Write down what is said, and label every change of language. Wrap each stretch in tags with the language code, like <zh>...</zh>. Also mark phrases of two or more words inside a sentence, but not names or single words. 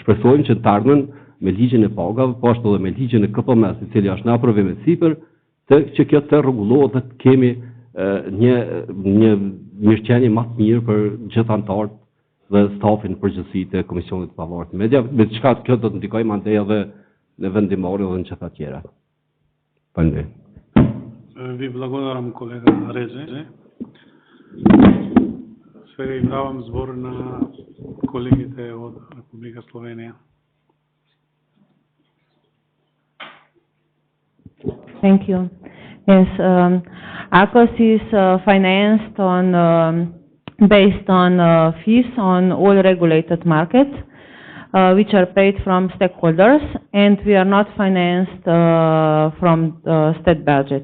<sq>Shpresojmë që të ardhmen me ligjin e pagave, po ashtu edhe me ligjin e KPM-s, i cili është në aprovim sipër, që kjo të rregullohet dhe të kemi një mirëqenie më të mirë për gjithë anëtarët dhe stafin përgjithësi të Komisionit të Pavarur të Mediave, me çka kjo do të ndikojë mandej edhe në vendimarrje dhe në çfarë tjera. Faleminderit.</sq> <mk>Ви благодарам, колега Реже. Сега им давам збор на колегите од Република Словенија.</mk> <en>Thank you. Yes, ACOS is financed on based on fees on all regulated markets, which are paid from stakeholders, and we are not financed from the state budget.</en>